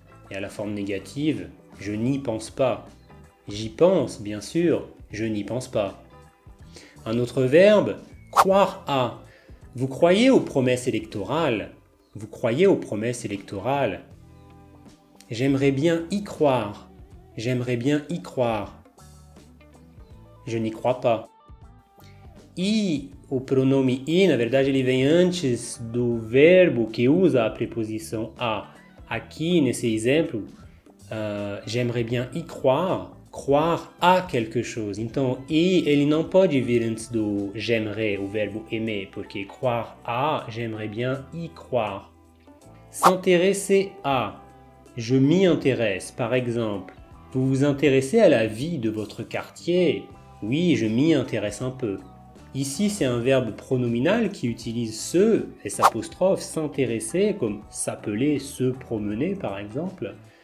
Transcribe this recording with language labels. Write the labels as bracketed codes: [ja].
[fr] Et à la forme négative, je n'y pense pas. J'y pense, bien sûr. Je n'y pense pas. Un autre verbe, croire à. Vous croyez aux promesses électorales? Vous croyez aux promesses électorales? J'aimerais bien y croire. J'aimerais bien y croire. Je n'y crois pas. [pt] E o pronome i, na verdade, ele vem antes do verbo que usa a preposição a. Aqui, nesse exemplo, [fr] j'aimerais bien y croire. Croire a quelque chose. [pt] Então, i ele não pode vir antes do j'aimerais, o verbo aimer, porque croire a, [fr] j'aimerais bien y croire. S'intéresser à. Je m'y intéresse. Par exemple, vous vous intéressez à la vie de votre quartier? Oui, je m'y intéresse un peu. Ici, c'est un verbe pronominal qui utilise se, s', s'intéresser, comme s'appeler, se promener par exemple.